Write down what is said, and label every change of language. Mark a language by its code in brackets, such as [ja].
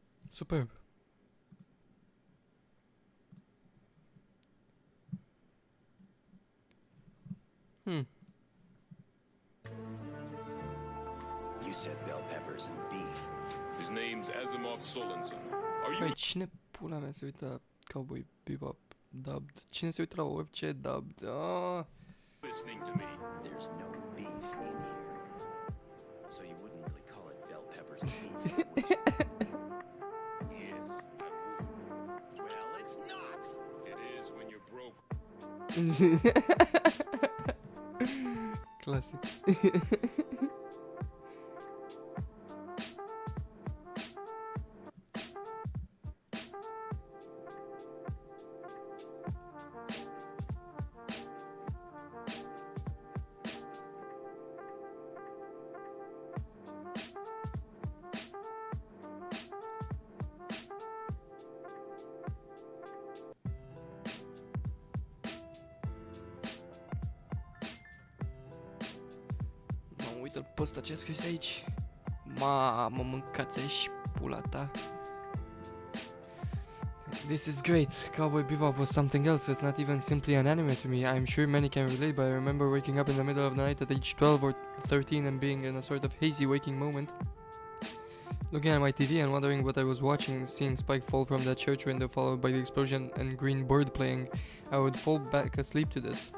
[en] Superb. You said bell peppers and beef. His name's Asimov Solensen. Are you [ro] Păi cine pula mea se uită la Cowboy Bebop dubbed? Cine se uită la orice dubbed? Ah, [en] listening to me? There's no beef in here. So you wouldn't really call it bell peppers and beef. Yes, I would. Well, it's not. It is when you're broke. classic. [ro] Uite-l pe ăsta ce scris aici. Mamă, mâncați aici pula ta. [en] This is great. Cowboy Bebop was something else. It's not even simply an anime to me. I'm sure many can relate, but I remember waking up in the middle of the night at age 12 or 13 and being in a sort of hazy waking moment. Looking at my TV and wondering what I was watching, seeing Spike fall from that church window followed by the explosion and Green Bird playing, I would fall back asleep to this.